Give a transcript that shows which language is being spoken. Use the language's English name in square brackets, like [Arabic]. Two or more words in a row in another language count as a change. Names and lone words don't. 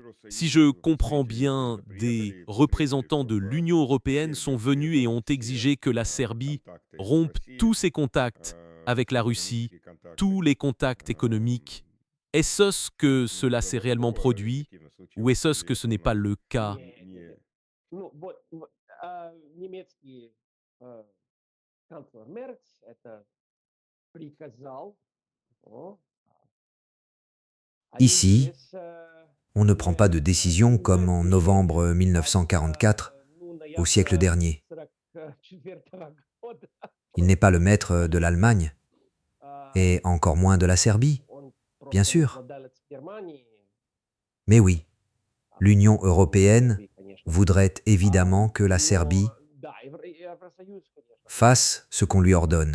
[French] Si je comprends bien, des représentants de l'Union européenne sont venus et ont exigé que la Serbie rompe tous ses contacts avec la Russie, tous les contacts économiques. Est-ce que cela s'est réellement produit ou est-ce que ce n'est pas le cas? [Russian] Ну, немецкий канцлер Мерц это приказал. о, Они [French] Ici, [Russian] здесь, [French] on ne prend pas de décision comme en novembre 1944, au siècle dernier. Il n'est pas le maître de l'Allemagne, et encore moins de la Serbie, bien sûr. Mais oui, l'Union européenne voudrait évidemment que la Serbie fasse ce qu'on lui ordonne.